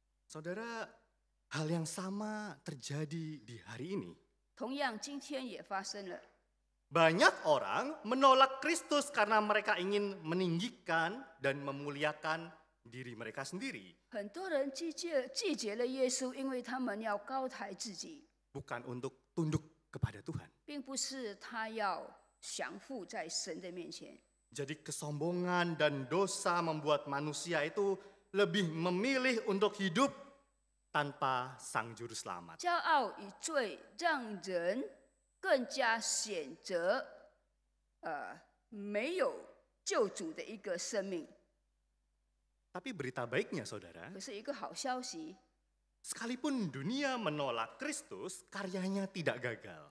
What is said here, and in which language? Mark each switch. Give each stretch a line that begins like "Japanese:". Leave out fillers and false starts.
Indonesian: Saudara, hal yang sama terjadi di hari ini.
Chinese: 同样，今天也发生了。
Indonesian: Banyak orang menolak Kristus karena mereka ingin meninggikan dan memuliakan diri mereka sendiri.
Chinese: 很多人拒绝了耶稣，因为他们要高抬自己。
Indonesian: bukan untuk tunduk kepada Tuhan.
Chinese: 并不是他要降服在神的面前。
Indonesian: Jadi kesombongan dan dosa membuat manusia itu lebih memilih untuk hidup tanpa Sang Juru Selamat.
Chinese: 骄傲与罪让人更加选择没有救主的一个生命。
Indonesian: Tapi berita baiknya saudara,
Chinese: 可是一个好消息，
Indonesian: sekalipun dunia menolak Kristus, karyanya tidak gagal.